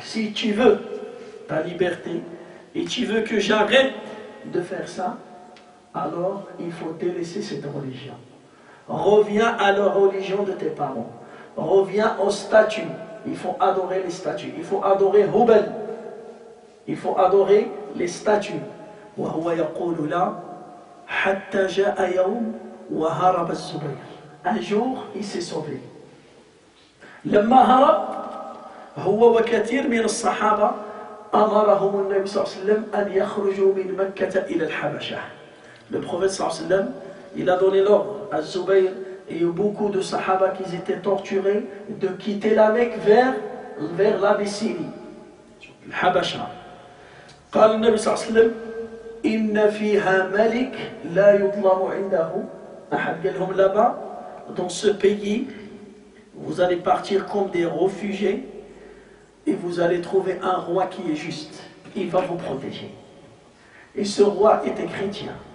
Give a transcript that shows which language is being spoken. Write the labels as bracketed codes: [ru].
[fr] Si tu veux ta liberté et tu veux que j'arrête de faire ça, alors il faut délaisser cette religion. Reviens à la religion de tes parents. Reviens aux statues. Il faut adorer les statues. Il faut adorer Hubal. Il faut adorer les statues. [ar] وهو يقول لا حتى جاء يوم وهرب الزبير. [fr] Un jour, il s'est sauvé. [ar] لما هرب هو وكثير من الصحابة أمرهم النبي صلى الله عليه وسلم أن يخرجوا من مكة إلى الحبشة. [fr] Le prophète صلى الله عليه وسلم, il a donné l'ordre à Zubayr et beaucoup de sahaba qui étaient torturés de quitter la Mecque vers l'Abyssinie, le Habasha. [ar] قال النبي صلى الله عليه وسلم إن فيها ملك لا يظلم عنده أحد. قال لهم [fr] là-bas, dans ce pays, vous allez partir comme des réfugiés et vous allez trouver un roi qui est juste. Il va vous protéger. Et ce roi était chrétien.